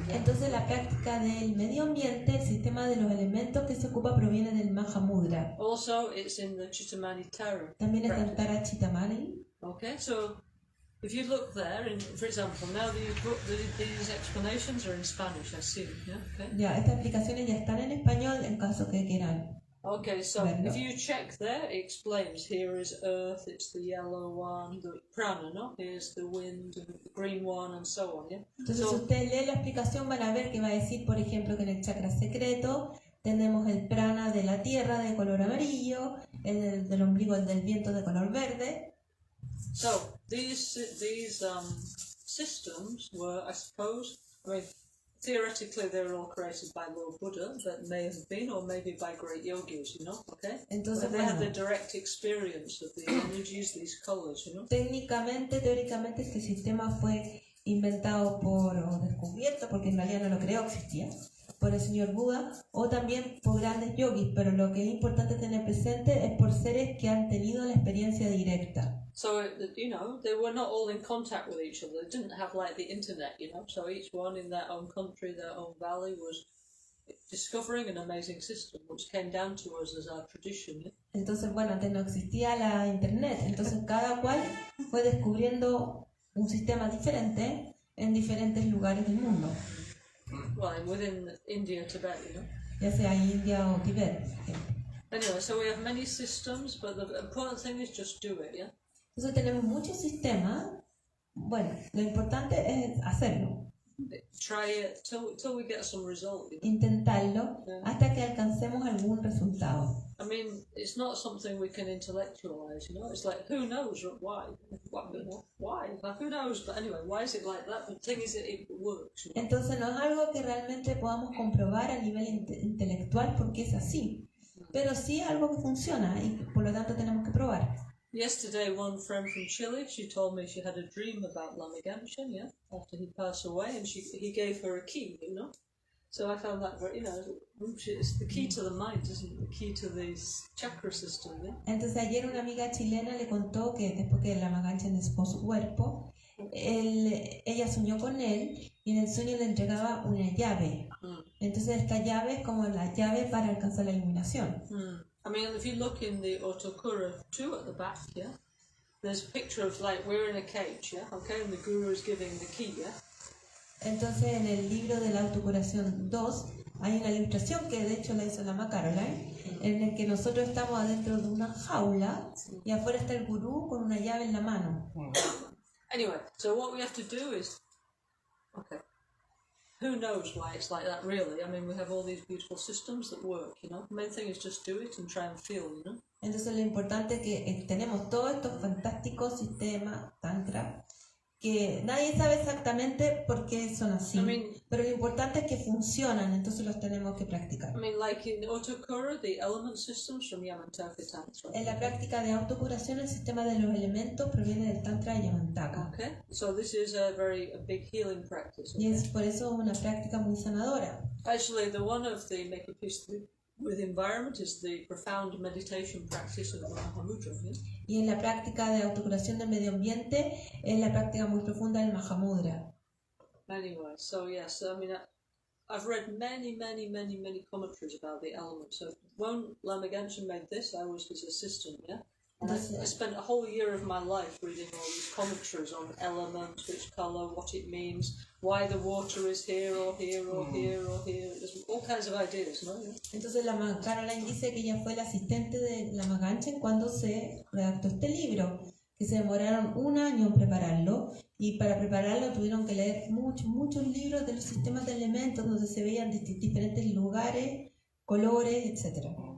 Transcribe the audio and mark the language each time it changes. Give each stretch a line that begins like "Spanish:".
English: Yeah?
Spanish: Entonces la práctica del medio ambiente, el sistema de los elementos que se ocupa proviene del Mahamudra.
English: Also it's in the Chittamani Tara.
Spanish: También está en Tara Chittamani.
English: Okay, so if you look there, for example, now these explanations are in Spanish, I see, yeah? Okay.
Spanish: Ya, estas explicaciones ya están en español en caso que quieran.
English: Okay, so
Spanish: Verlo.
English: if you check there, it explains here is earth, it's the yellow one, the prana, no? Here's the wind, the green one, and so on, yeah?
Spanish: Entonces, si ustedes leen la explicación, van a ver que va a decir, por ejemplo, que en el chakra secreto tenemos el prana de la tierra de color amarillo, el del ombligo, el del viento de color verde.
English: So these systems were, I suppose, I mean, theoretically they were all created by Lord Buddha, but may have been, or maybe by great yogis, you know, okay?
Spanish: Entonces,
English: But they had the
Spanish: bueno,
English: direct experience of the energies, these colors, you know?
Spanish: técnicamente, teóricamente, este sistema fue inventado o descubierto, porque en realidad no lo creó, existía, por el señor Buda, o también por grandes yogis, pero lo que es importante tener presente es por seres que han tenido la experiencia directa.
English: So, you know, they were not all in contact with each other. They didn't have like the internet, you know, so each one in their own country, their own valley was discovering an amazing system, which came down to us as our tradition. Yeah?
Spanish: Entonces, bueno, antes no existía la internet, entonces cada cual fue descubriendo un sistema diferente en diferentes lugares del mundo,
English: Well, and within India, Tibet, you know.
Spanish: ya sea India o Tibet.
English: Anyway, so we have many systems, but the important thing is just do it, yeah?
Spanish: Entonces tenemos muchos sistemas, bueno, lo importante es hacerlo,
English: Try it till we get some result, you know?
Spanish: intentarlo hasta que alcancemos algún resultado.
English: I mean, it's not something we can intellectualize, you know? It's like, who knows why? What, you know? Why? Like, who knows? But anyway, why is it like that? But the thing is that it works, you know?
Spanish: Entonces no es algo que realmente podamos comprobar a nivel intelectual porque es así, pero sí algo que funciona y por lo tanto tenemos que probar.
English: Yesterday, one friend from Chile, she told me she had a dream about Lama Gancgehn, yeah, after he passed away, and he gave her a key, you know. So I found that very, it's the key to the mind, isn't it? The key to this chakra system, yeah.
Spanish: Entonces ayer una amiga chilena le contó que después que Lama Gancgehn despojó su cuerpo, ella soñó con él y en el sueño le entregaba una llave. Entonces esta llave es como la llave para alcanzar la iluminación.
English: I mean, if you look in the Otokura 2 at the back, yeah, there's a picture of like we're in a cage, yeah, okay, and the guru is giving the key, yeah.
Spanish: Entonces en el libro de la autocuración 2 hay una ilustración que de hecho la hizo Lama Caroline, en el que nosotros estamos adentro de una jaula y afuera está el gurú con una llave en la mano.
English: Anyway, so what we have to do is, okay, who knows why it's like that really? I mean, we have all these beautiful systems that work, you know. The main thing is just do it and try and feel, you know.
Spanish: Entonces lo importante es que tenemos todos estos fantásticos sistemas tantra que nadie sabe exactamente por qué son así, pero lo importante es que funcionan, entonces los tenemos que practicar.
English: I mean, like in Otokura, the element systems from Yamantaka Tantra.
Spanish: En la práctica de autocuración, el sistema de los elementos proviene del Tantra de Yamantaka.
English: Okay, so this is a big healing practice. Okay?
Spanish: Y es por eso una práctica muy sanadora.
English: Actually, the one of the make a peace with environment is the profound meditation practice of the Mahamudra. Yeah?
Spanish: Y en la práctica de autocuración del medio ambiente es la práctica muy profunda del Mahamudra.
English: Anyway, so yes, I mean, I've read many commentaries about the elements. So when Lama Gancgehn made this, I was his assistant, yeah? And I spent a whole year of my life reading all these commentaries on elements, which colour, what it means, why the water is here or here or here or here. There's all kinds of ideas, ¿no?
Spanish: Entonces Lama Caroline dice que ella fue la asistente de Lama Gancgehn cuando se redactó este libro, que se demoraron 1 año en prepararlo, y para prepararlo tuvieron que leer muchos libros de los sistemas de elementos donde se veían diferentes lugares, colores, etc.